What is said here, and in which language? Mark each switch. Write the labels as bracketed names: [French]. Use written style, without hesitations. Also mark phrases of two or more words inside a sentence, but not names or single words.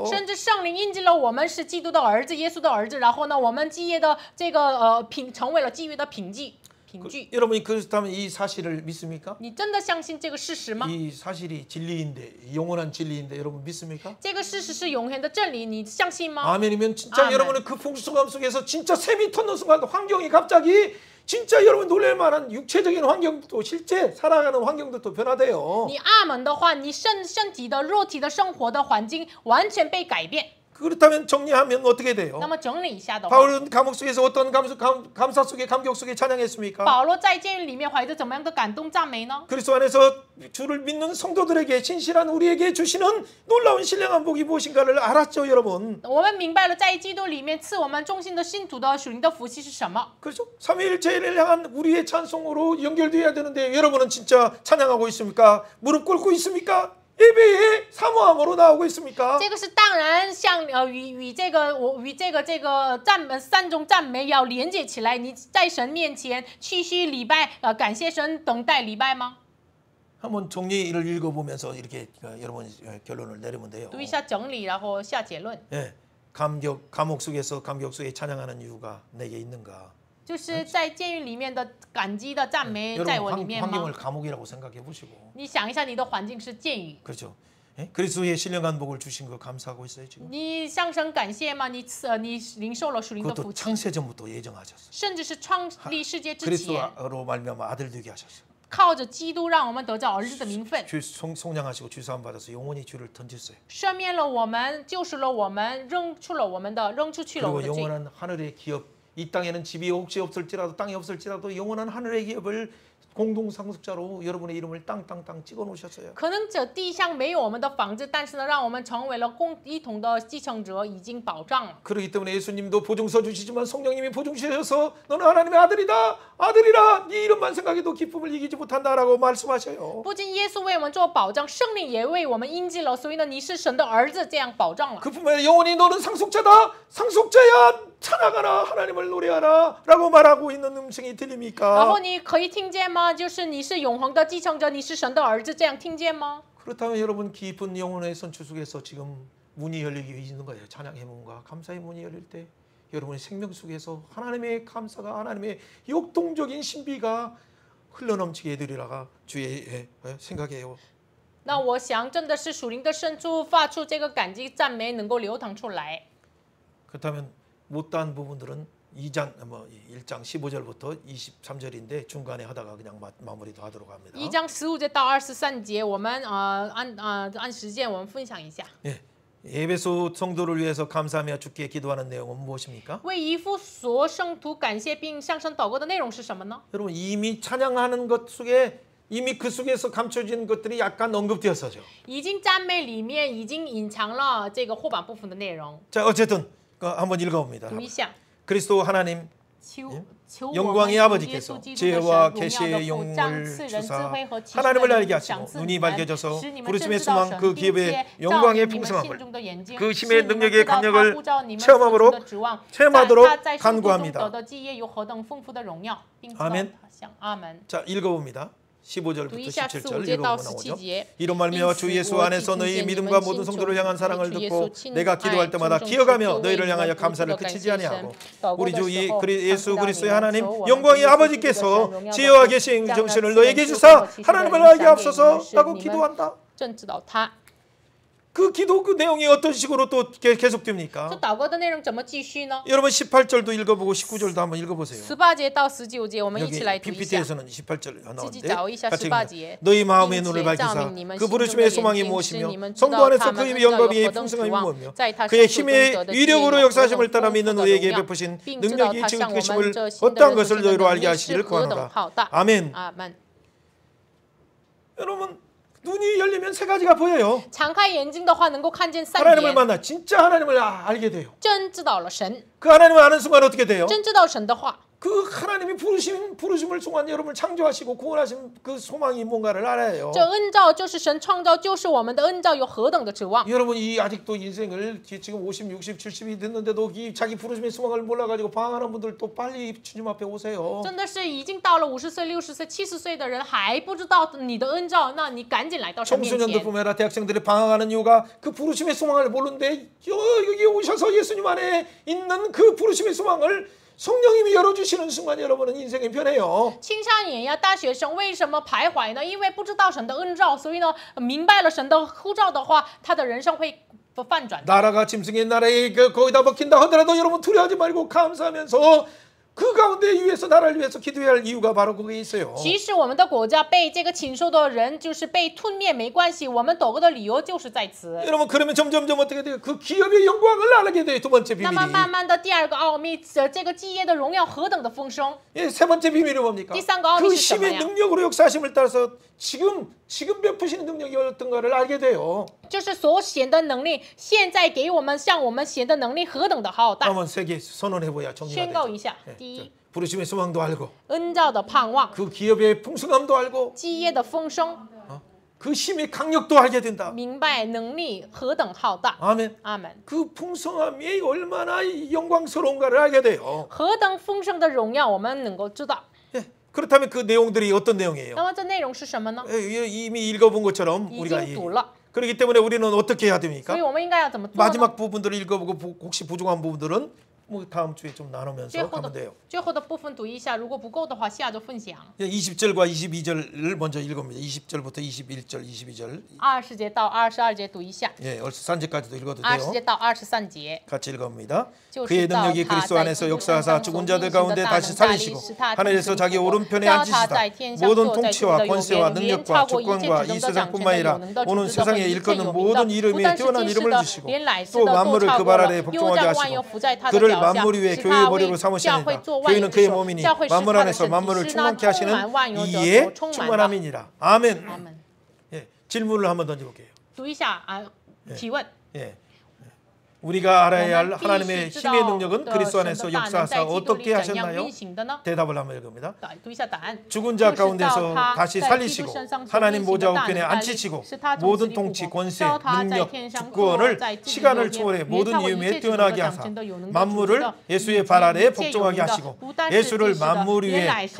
[Chinese] 甚至圣灵印记了我们是基督的儿子，耶稣的儿子。然后呢，我们基业的这个成为了基业的凭据。 [Korean] 여러분이 그렇다면 이 사실을 믿습니까? [Chinese] 你真的相信这个事实吗？ [Korean] 이 사실이 진리인데 영원한 진리인데 여러분 믿습니까? [Chinese] 这个事实是永恒的真理，你相信吗？ [Korean] 아멘이면 진짜 아멘. 여러분은 그 풍성함 속에서 진짜 샘이 터는 순간 환경이 갑자기 진짜 여러분 놀랄 만한 육체적인 환경도 실제 살아가는 환경도 또 변화돼요. [Chinese] 你阿门的话，你身体的肉体的生活的环境完全被改变。 [Korean] 그렇다면 정리하면 어떻게 돼요? [Chinese] 那么整理一下的话， [Korean] 바울은 감옥 속에서 어떤 감사 속에 감격 속에 찬양했습니까? [Chinese] 保罗在监狱里面怀着怎么样的感动赞美呢？ [Korean] 그리스도 안에서 주를 믿는 성도들에게 진실한 우리에게 주시는 놀라운 신령한 복이 무엇인가를 알았죠, 여러분. [Chinese] 我们明白了，在基督里面赐我们忠心的信徒的属灵的福气是什么。 [Korean] 그렇죠? 삼위일체를 향한 우리의 찬송으로 연결돼야 되는데 여러분은 진짜 찬양하고 있습니까? 무릎 꿇고 있습니까? 예배의 사모함으로 나오고 있습니까? [Chinese] 这个是当然像与这个三种赞美要连接起来。你在神面前继续礼拜，感谢神，等待礼拜吗？ [Korean] 한번 정리를 읽어보면서 이렇게 여러분 결론을 내리면 돼요. [Chinese] 读一下整理，然后下结论。 [Korean] 예, 감옥 속에서 감격 속에 찬양하는 이유가 내게 있는가? [Chinese] 就是在监狱里面的感激的赞美在我里 [Korean] 여러분 [Chinese] 面 [Korean] 환경을 [Chinese] 吗？ [Korean] 감옥이라고 생각해 보시고 [Chinese] 你想一下，你的环境是监狱， [Korean] 그렇죠. 예? 그리스도의 신령한 복을 주신 거 감사하고 있어요 지금. [Chinese] 你向神感谢吗？你领受了属灵的 [Korean] 그것도 [Chinese] 福气， [Korean] 창세전부터 예정하셨어요. [Chinese] 甚至是创立世界之前， [Korean] 그리스도로 말미암아 아들 되게 하셨어요. [Chinese] 靠着基督让我们得着儿子的名分， [Korean] 주 속량하시고 주사함 받아서 영원히 주를 던졌어요. [Chinese] 赦免了我们，救赎了我们，扔出去了我 [Korean] 그리고 [Chinese] 们的罪。 [Korean] 영원한 하늘의 기업, 이 땅에는 집이 혹시 없을지라도 땅이 없을지라도 영원한 하늘의 기업을 공동 상속자로 여러분의 이름을 땅땅땅 찍어 놓으셨어요. [Chinese] 可能这地上没有我们的房子，但是呢，让我们成为了一同的继承者，已经保障了。 [Korean] 그렇기 때문에 예수님도 보증서 주시지만 성령님이 보증 주셔서 너는 하나님의 아들이다, 아들이라 네 이름만 생각해도 기쁨을 이기지 못한다라고 말씀하셔요. [Chinese] 不仅耶稣为我们做保障，圣灵也为我们印记了，所以呢，你是神的儿子，这样保障了。 [Korean] 그뿐만 아니라 영원히 너는 상속자다, 상속자야 찬양하라, 하나님을 노래하라라고 말하고 있는 음성이 [Chinese] 然 [Korean] 들립니까? [Chinese] 后你可以听见吗？就是你是永恒的继承者，你是神的儿子，这样听见吗？ [Korean] 그렇다면 여러분 깊은 영혼의 선출 속에서 지금 문이 열리기 있는 거예요. 찬양의 문과 감사의 문이 열릴 때 여러분의 생명 속에서 하나님의 감사가 하나님의 역동적인 신비가 흘러넘치게 해드리라가 주의 생각이에요. [Chinese] 那我想，真的是属灵的深处发出这个感激赞美，能够流淌出来。 [Korean] 그렇다면 못다한 부분들은 2장 1장 15절부터 23절인데 중간에 하다가 그냥 마무리도 하도록 합니다. [Chinese] 1章15节到23节，我们按时间我们分享一下。 [Korean] 예. 에베소 성도를 위해서 감사하며 주께 기도하는 내용은 무엇입니까? [Chinese] 为以弗所圣徒感谢并向神祷告的内容是什么呢？ [Korean] 여러분 이미 찬양하는 것 속에 이미 그 속에서 감춰진 것들이 약간 언급되었어죠. [Chinese] 已经赞美里面已经隐藏了这个后半部分的内容。 [Korean] 자 어쨌든 한번 읽어봅니다. [Chinese] 读一下， [Korean] 그리스도 하나님 [Chinese] 求 [Korean] 영광의 [Chinese] 我们 [Korean] 아버지께서 [Chinese] 耶稣基督的神 [Korean] 지혜와 [Chinese] 荣耀的 [Korean] 계시의 [Chinese] 父将 [Korean] 영을 [Chinese] 赐人智 [Korean] 주사 [Chinese] 慧和启示 [Korean] 하나님을 [Chinese] 的 [Korean] 알게 [Chinese] 灵 [Korean] 하시고 [Chinese] 赏赐 [Korean] 눈이 [Chinese] 你们 [Korean] 밝혀져서 [Chinese] 使你们 [Korean] 부르심의 [Chinese] 正知道 [Korean] 소망 [Chinese] 神 [Korean] 그 [Chinese] 并 [Korean] 기업의 [Chinese] 且照 [Korean] 영광의 [Chinese] 明你们 [Korean] 풍성함을 [Chinese] 心中的眼睛 [Korean] 그 [Chinese] 使 [Korean] 힘의 [Chinese] 你们 [Korean] 능력의 [Chinese] 知道他 [Korean] 강력을 [Chinese] 呼召你们 [Korean] 체험하도록 [Chinese] 所存的指望 [Korean] 체험하도록 [Chinese] 在他在生活中 [Korean] 간구합니다. [Chinese] 得的基业有何等丰富的荣耀，并知道 [Korean] 아멘 [Chinese] 他像阿门。 [Korean] 자 읽어봅니다. 15절부터 [Chinese] 读一下 [Korean] 17절 [Chinese] 15节到 [Korean] 읽어보면 나오죠. [Chinese] 17节。 [Korean] 이로 말미암아 주 예수 안에서 너희 믿음과 모든 성도를 향한 사랑을 듣고 내가 기도할 때마다 기억하며 너희를 향하여 감사를 그치지 아니하고 우리 주 예수 그리스도의 하나님 영광의 아버지께서 지혜와 계신 정신을 너에게 주사 하나님을 알게 하옵소서라고 기도한다. [Chinese] 正知道他。 [Korean] 그 기도 그 내용이 어떤 식으로 또 계속됩니까? [Chinese] 这祷告的内容怎么继续呢？ [Korean] 여러분 18절도 읽어보고 19절도 한번 읽어보세요. [Chinese] 18 节到19节，我们一起 [Korean] 여기 [Chinese] 来读一下。 [Korean] PPT에서는 18절 나오는데 자오이샤 같이 [Chinese] 18 [Korean] 읽습니다. [Chinese] 节. [Korean] 너희 마음의 눈을 [Chinese] 并且 [Korean] 밝히사 [Chinese] 照明你们 [Korean] 그 [Chinese] 心中的 [Korean] 부르심의 소망이 [Chinese] 眼睛，使 [Korean] 무엇이며 [Chinese] 你们知 [Korean] 성도 [Chinese] 道 [Korean] 안에서 [Chinese] 他 [Korean] 그 [Chinese] 们 [Korean] 힘의 [Chinese] 恩照有 [Korean] 영광의 [Chinese] 何等指 [Korean] 풍성함이 [Chinese] 望， [Korean] 무엇이며 [Chinese] 在他 [Korean] 그의 [Chinese] 圣徒中 [Korean] 힘의 [Chinese] 得的基业有 [Korean] 위력으로 [Chinese] 何等 [Korean] 역사하심을 따라 [Chinese] 丰富 [Korean] 믿는 [Chinese] 的 [Korean] 너에게 [Chinese] 荣耀， [Korean] 베푸신 [Chinese] 并知道 [Korean] 능력이 [Chinese] 他 [Korean] 지금 [Chinese] 向我们 [Korean] 계심을 [Chinese] 这新的 [Korean] 어떠한 [Chinese] 人 [Korean] 것을 [Chinese] 所行的 [Korean] 너희로 [Chinese] 能 [Korean] 알게 [Chinese] 力是 [Korean] 하시기를 [Chinese] 何等 [Korean] 구하노라. [Chinese] 浩大。 [Korean] 아멘. [Chinese] 阿门。 [Korean] 여러분 눈이 열리면 세 가지가 보여요. [Chinese] 敞开眼睛的话，能够看见三 [Korean] 하나님을 [Chinese] 点， [Korean] 만나 진짜 하나님을 알게 돼요. [Chinese] 真知道了神， [Korean] 그 하나님을 아는 순간 어떻게 돼요? [Chinese] 真知道神的话， [Korean] 그 하나님이 부르심을 통한 여러분을 창조하시고 구원하신 그 소망이 뭔가를 알아요. [Chinese] 这恩照就是神创造，就是我们的恩照有何等的指望。 [Korean] 여러분 이 아직도 인생을 지금 50, 60, 70이 됐는데도 이 자기 부르심의 소망을 몰라가지고 방황하는 분들 또 빨리 주님 앞에 오세요. [Chinese] 真的是已经到了50岁、60岁、70岁的人还不知道你的恩照，那你赶紧来到神面 [Korean] 청소년들 [Chinese] 前。 [Korean] 보면 대학생들이 방황하는 이유가 그 부르심의 소망을 모르는데 여기 오셔서 예수님 안에 있는 그 부르심의 소망을 성령님이 열어주시는 순간 여러분은 인생이 변해요. [Chinese] 青少年呀、大学生为什么徘徊呢？因为不知道神的恩照，所以呢，明白了神的呼召的话，他的人生会翻转。 [Korean] 나라가 짐승의 나라에 거기다 먹힌다 하더라도 여러분 두려워하지 말고 감사하면서 그 가운데 위해서 나라를 위해서 기도해야 할 이유가 바로 거기에 있어요. [Chinese] 即使我们的国家被这个禽兽的人就是被吞灭没关系，我们祷告的理由就是在此。 [Korean] 여러분 그러면 점점 어떻게 돼요? 그 기업의 영광을 알게 돼요. 두 번째 [Chinese] 那么 [Korean] 비밀이. [Chinese] 慢慢的，第二个奥秘，这个基业的荣耀何等的丰盛。 [Korean] 예, 세 번째 비밀이 뭡니까? 띠쌍가 그 어미시 힘의 있었나요? 능력으로 역사하심을 따라서 지금 베푸시는 능력이 어떤가를 알게 돼요. [Chinese] 就是所显的能力，现在给我们向我们显的能力何等的浩大。 [Korean] 한번 세 개 선언해봐야 정리가 [Chinese] 宣告 [Korean] 되죠. [Chinese] 一下， [Korean] 예, [Chinese] 第一， [Korean] 부르심의 소망도 알고 [Chinese] 恩照的盼望， [Korean] 그 기업의 풍성함도 알고 [Chinese] 基业的丰盛， [Korean] 그 힘의 강력도 알게 된다. [Chinese] 明白能力何等浩大。 [Korean] 아멘. [Chinese] 阿门。 [Korean] 그 풍성함이 얼마나 영광스러운가를 알게 돼요. [Chinese] 何等丰盛的荣耀，我们能够知道。 [Korean] 예. 그렇다면 그 내용들이 어떤 내용이에요? [Chinese] 那么这内容是什么呢？ [Korean] 이미 읽어본 것처럼 [Chinese] 已 [Korean] 우리가 [Chinese] 经读了， [Korean] 그렇기 때문에 우리는 어떻게 해야 [Chinese] 所 [Korean] 됩니까? [Chinese] 以我们应该要怎么做呢？ [Korean] 마지막 부분들을 읽어보고 혹시 부족한 부분들은 뭐 다음 주에 좀 나누면서 가면 돼요. [Chinese] 最后的部分读一下，如果不够的话，下周分享。 [Korean] 20절과 22절을 먼저 읽어봅니다. 20절부터 21절, 22절. [Chinese] 20 节到22节读一下， [Korean] 예, 23절까지도 읽어도 [Chinese] 20 [Korean] 돼요. [Chinese] 节到23节。 [Korean] 같이 읽어봅니다. [Chinese] 就是 [Korean] 그의 [Chinese] 到 [Korean] 능력이 [Chinese] 他 [Korean] 그리스도 [Chinese] 在 [Korean] 안에서 [Chinese] 基督 [Korean] 역사하사 [Chinese] 身上 [Korean] 죽은 [Chinese] 所 [Korean] 자들 [Chinese] 运行的 [Korean] 가운데 [Chinese] 大 [Korean] 다시 [Chinese] 能大力， [Korean] 살리시고 [Chinese] 使他 [Korean] 하늘에서 [Chinese] 提 [Korean] 자기 [Chinese] 升复活， [Korean] 오른편에 [Chinese] 叫他 [Korean] 앉히시다. [Chinese] 在天上 [Korean] 모든 [Chinese] 坐在基督 [Korean] 통치와 [Chinese] 的右 [Korean] 권세와 [Chinese] 边，远 [Korean] 능력과 [Chinese] 超过一切 [Korean] 주권과 [Chinese] 指 [Korean] 이 [Chinese] 能的掌 [Korean] 세상뿐만 [Chinese] 权的有 [Korean] 아니라 [Chinese] 能的 [Korean] 오는 [Chinese] 主治的和 [Korean] 세상에 [Chinese] 一切 [Korean] 일컫는 [Chinese] 有名的， [Korean] 모든 [Chinese] 不 [Korean] 이름에 [Chinese] 但是 [Korean] 뛰어난 [Chinese] 今世 [Korean] 이름을 [Chinese] 的， [Korean] 주시고 [Chinese] 连来世 [Korean] 또 [Chinese] 的都 [Korean] 만물을 [Chinese] 超 [Korean] 그 [Chinese] 过 [Korean] 발 [Chinese] 了。 [Korean] 아래에 [Chinese] 又 [Korean] 복종하게 [Chinese] 将万有 [Korean] 하시고 [Chinese] 伏在他的 [Korean] 그를 [Chinese] 脚下， [Korean] 만물 위에 [Chinese] 使 [Korean] 교회의 [Chinese] 他 [Korean] 머리로 [Chinese] 为教会 [Korean] 삼으시니라. [Chinese] 做万有 [Korean] 교회는 [Chinese] 之 [Korean] 그의 [Chinese] 首， [Korean] 몸이니 [Chinese] 教会是 [Korean] 만물 [Chinese] 他的 [Korean] 안에서 [Chinese] 身体， [Korean] 만물을 [Chinese] 是那 [Korean] 충만케 [Chinese] 充 [Korean] 하시는 [Chinese] 满万有者所 [Korean] 이에 [Chinese] 充满的。 [Korean] 충만함이니라. 아멘. [Chinese] 阿门。 [Korean] 예, 질문을 한번 던져볼게요. [Chinese] 读一下啊，提问。 [Korean] 예. 우리가 [Chinese] 我 [Korean] 알아야 할 [Chinese] 们必 [Korean] 하나님의 [Chinese] 须知 [Korean] 힘의 [Chinese] 道 [Korean] 능력은 [Chinese] 的 [Korean] 그리스도 [Chinese] 神 [Korean] 안에서 [Chinese] 的大能在 [Korean] 역사하사 [Chinese] 基督里 [Korean] 어떻게 [Chinese] 怎样 [Korean] 하셨나요? [Chinese] 运行的呢？ [Korean] 대답을 한번 읽습니다. [Chinese] 读一下答案。 [Korean] 죽은 [Chinese] 就 [Korean] 자 [Chinese] 是到 [Korean] 가운데서 [Chinese] 他 [Korean] 다시 [Chinese] 在基督 [Korean] 살리시고 [Chinese] 身上所 [Korean] 하나님 [Chinese] 运行 [Korean] 보좌 [Chinese] 的大 [Korean] 우편에 [Chinese] 能大力， [Korean] 앉히시고 [Chinese] 使他从死 [Korean] 모든 [Chinese] 里复 [Korean] 통치, [Chinese] 活， [Korean] 권세, [Chinese] 叫他在 [Korean] 능력, [Chinese] 天上坐 [Korean] 주권을 [Chinese] 在自己的右 [Korean] 시간을 [Chinese] 边， [Korean] 초월해 [Chinese] 远 [Korean] 모든 [Chinese] 超过一 [Korean] 이음에 [Chinese] 切指能的 [Korean] 뛰어나게 [Chinese] 掌 [Korean] 하사 [Chinese] 权的有能的主治 [Korean] 만물을 [Chinese] 的，以及 [Korean] 예수의 발 아래에 [Chinese] 一切有 [Korean] 복종하게 [Chinese] 能的， [Korean] 하시고 [Chinese] 不但是 [Korean] 예수를 [Chinese] 今世的， [Korean] 만물 [Chinese] 连 [Korean] 위에 [Chinese] 来世的